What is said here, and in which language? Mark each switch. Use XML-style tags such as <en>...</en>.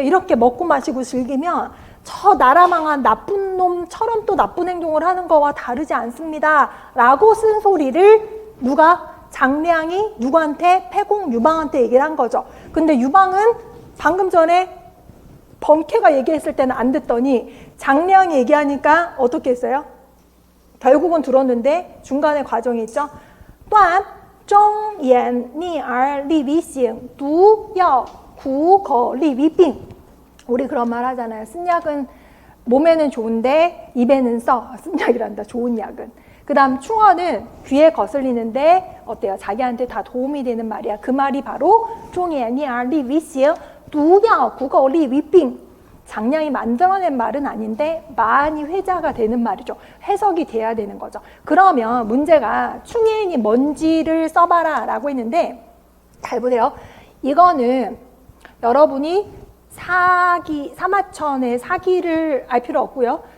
<ko>이렇게 먹고 마시고 즐기면 저 나라 망한 나쁜 놈처럼 또 나쁜 행동을 하는 거와 다르지 않습니다 라고 쓴 소리를 누가? 장량이 누구한테? 폐공 유방한테 얘기를 한 거죠. 근데 유방은 방금 전에 범캐가 얘기했을 때는 안 듣더니 장량이 얘기하니까 어떻게 했어요? 결국은 들었는데 중간에 과정이 있죠.</ko> <zh>또한 忠言逆而利于行毒药苦口利于病.</zh> <ko>우리 그런 말 하잖아요. 쓴 약은 몸에는 좋은데 입에는 써. 쓴 약이란다. 좋은 약은. 그 다음 충어는 귀에 거슬리는데 어때요? 자기한테 다 도움이 되는 말이야.</ko> <zh>그 말이 바로 忠言逆而利于行毒药苦口利于病.</zh> <ko>장량이 만들어낸 말은 아닌데 많이 회자가 되는 말이죠. 해석이 돼야 되는 거죠. 그러면 문제가 충예인이 뭔지를 써봐라 라고 했는데 잘 보세요. 이거는 여러분이 사마천의 사기를 알 필요 없고요.</ko>